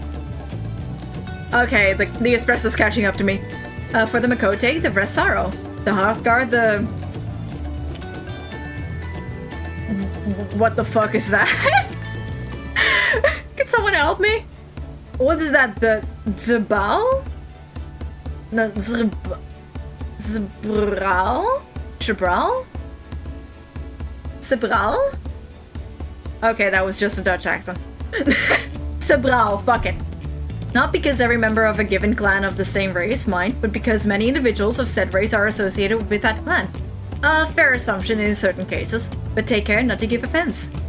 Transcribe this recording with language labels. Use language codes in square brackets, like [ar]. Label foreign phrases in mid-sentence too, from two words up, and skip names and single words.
[en] Okay, the espresso's catching up to me. For the Makote, the Vressaro. The Hearthguard, the... What the fuck is that? Can someone help me? What is that? The Zabal? No, Zbral? Chabral? Sebral? Okay, that was just a Dutch accent. Sebral, fuck it. Not because every member of a given clan of the same race, mind, but because many individuals of said race are associated with that clan. A fair assumption in certain cases, but take care not to give offense.